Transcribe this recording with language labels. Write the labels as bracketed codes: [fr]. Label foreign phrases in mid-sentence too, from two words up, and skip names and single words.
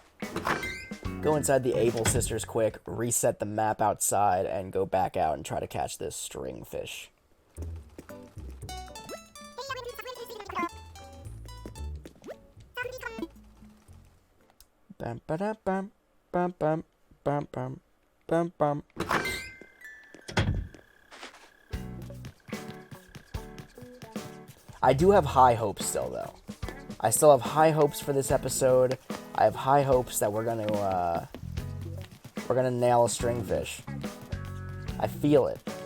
[en] Go inside the Able Sisters quick, reset the map outside, and go back out and try to catch this stringfish. Bam ba da bam bam bam bam bam bam bam. I do have high hopes still, though. I still have high hopes for this episode. I have high hopes that we're gonna nail a stringfish. I feel it.